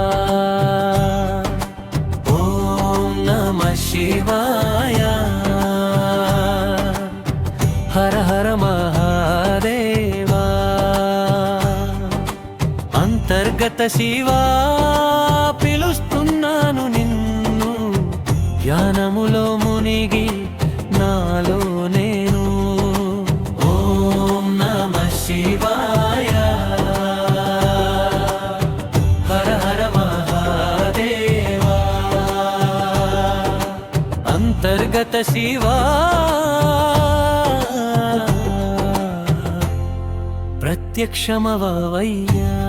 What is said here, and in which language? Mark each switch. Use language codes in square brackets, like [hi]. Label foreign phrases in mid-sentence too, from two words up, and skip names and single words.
[sa] ओम नमः शिवाय हर हर महादेवा [te] అంతర్గత శివా పిలుస్తున్నాను నిన్ను ధ్యానములో మునిగి నాలో నేను [sa] शिवाय हर हर महादेवा [te] అంతర్గత శివా ప్రత్యక్షమవ్వయ్యా